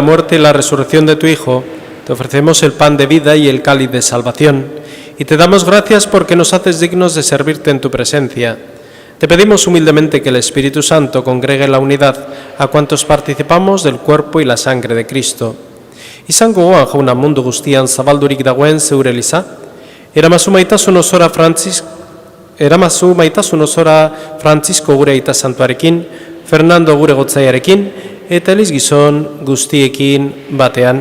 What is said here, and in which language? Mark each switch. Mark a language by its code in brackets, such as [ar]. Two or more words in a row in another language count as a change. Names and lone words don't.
[es] muerte y la resurrección de tu Hijo, te ofrecemos el pan de vida y el cáliz de salvación, y te damos gracias porque nos haces dignos de servirte en tu presencia. Te pedimos humildemente que el Espíritu Santo congregue la unidad a cuantos participamos del cuerpo y la sangre de Cristo. [eu] Izango goan jauna mundu guztian zabaldurik dagoen zeure eliza, eramazu maitasun osora Francisco gure aita santuarekin, Fernando gure gotzaiarekin, eta Eliz gizon guztiekin batean.